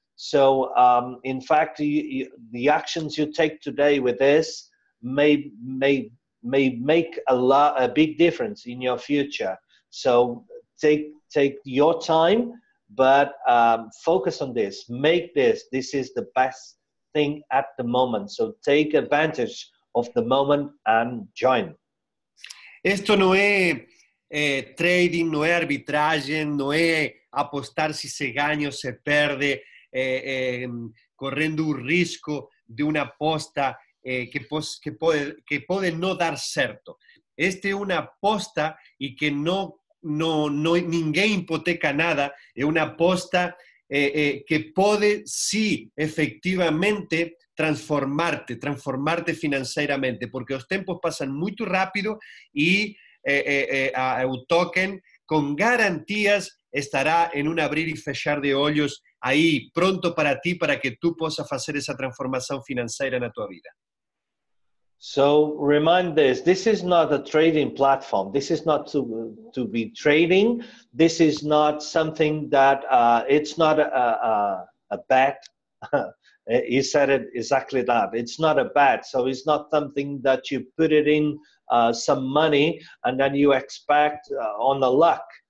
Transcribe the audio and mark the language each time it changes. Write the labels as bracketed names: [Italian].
[English] So in fact, the actions you take today with this may make a big difference in your future. So take your time, but focus on this. Make this. This is the best thing at the moment. So take advantage of the moment and join. [Portuguese] Esto não é trading, não é arbitragem, não é apostar se se ganha ou se perde, correndo o risco de uma aposta que pode não dar certo. Esta é uma aposta e que ninguém hipoteca nada, é uma aposta que pode, sim, efectivamente, transformarte financeiramente, porque os tempos passam muito rápido e o token, com garantias, estará em um abrir e fechar de olhos aí, pronto para ti, para que tu possas fazer essa transformação financeira na tua vida. [English] So remind this is not a trading platform. This is not to be trading. This is not something that, it's not a bet. You said it exactly that. It's not a bet. So it's not something that you put it in some money and then you expect on the luck.